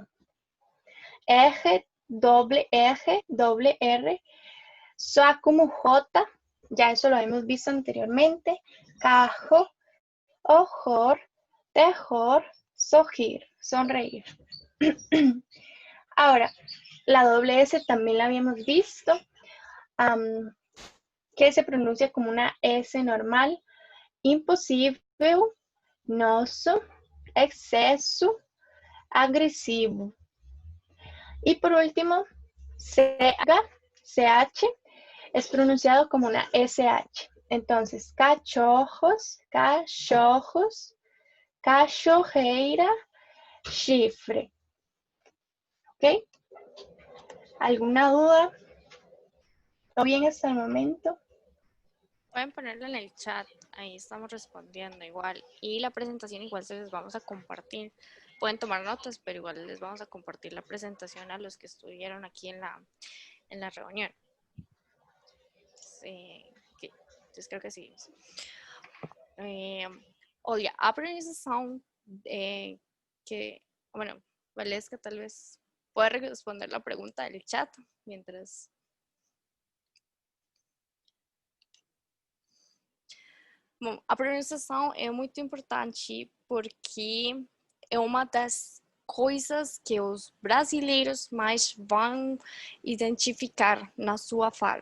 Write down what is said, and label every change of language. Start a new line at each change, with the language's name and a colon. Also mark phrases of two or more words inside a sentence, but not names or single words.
Spanish: Eje, doble R, soa como J, ya eso lo hemos visto anteriormente. Cajo, horror, terror, sorrir, sonreír. Ahora, la doble S también la habíamos visto, que se pronuncia como una S normal.
Portuguese: Impossível, nosso,
Spanish: exceso, agresivo. Y por último, CH es pronunciado como una SH. Entonces,
Portuguese: cachorros, cachorros, cachorreira, chifre.
Spanish: ¿Ok? ¿Alguna duda? ¿Todo bien hasta el momento? Pueden ponerlo en el chat, ahí estamos respondiendo igual. Y la presentación igual se les vamos a compartir. Pueden tomar notas, pero igual les vamos a compartir la presentación a los que estuvieron aquí en la reunión. Entonces creo que sí.
Portuguese: Olha, a apresentação que,
Spanish: bueno, Valesca tal vez puede responder la pregunta del chat mientras.
Portuguese: Bom, a pronunciação é muito importante porque é uma das coisas que os brasileiros mais vão identificar na sua fala.